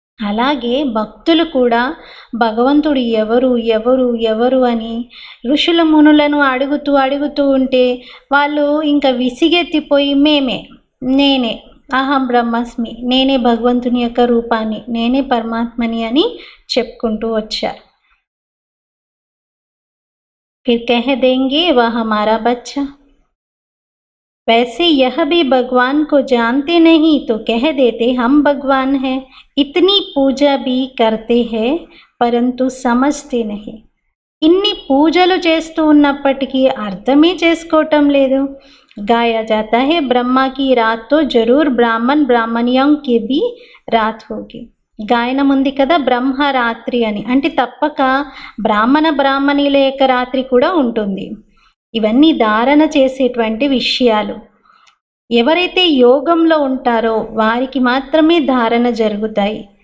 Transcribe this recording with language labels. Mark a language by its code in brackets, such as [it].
[te] అలాగే భక్తులు కూడా భగవంతుడు ఎవరు ఎవరు ఎవరు అని ఋషుల మునులను అడుగుతూ ఉంటే వాళ్ళు ఇంకా విసిగెత్తిపోయి నేనే అహం బ్రహ్మస్మి, నేనే భగవంతుని యొక్క రూపాన్ని, నేనే పరమాత్మని అని చెప్పుకుంటూ వచ్చారు. [hi] फिर कह देंगे वह हमारा बच्चा। वैसे यह भी भगवान को जानते नहीं तो कह देते हम भगवान हैं। इतनी पूजा भी करते हैं परंतु समझते नहीं। [te] ఇన్ని పూజలు చేస్తూ ఉన్నప్పటికీ అర్థమే చేసుకోవటం లేదు। [hi] गाया जाता है ब्रह्मा की रात तो जरूर ब्राह्मण ब्राह्मणियों की भी रात होगी। [te] గాయనం ఉంది కదా బ్రహ్మ రాత్రి అని, అంటే తప్పక బ్రాహ్మణ బ్రాహ్మణుల యొక్క రాత్రి కూడా ఉంటుంది। ఇవన్నీ ధారణ చేసేటువంటి విషయాలు। ఎవరైతే యోగంలో ఉంటారో వారికి మాత్రమే ధారణ జరుగుతాయి।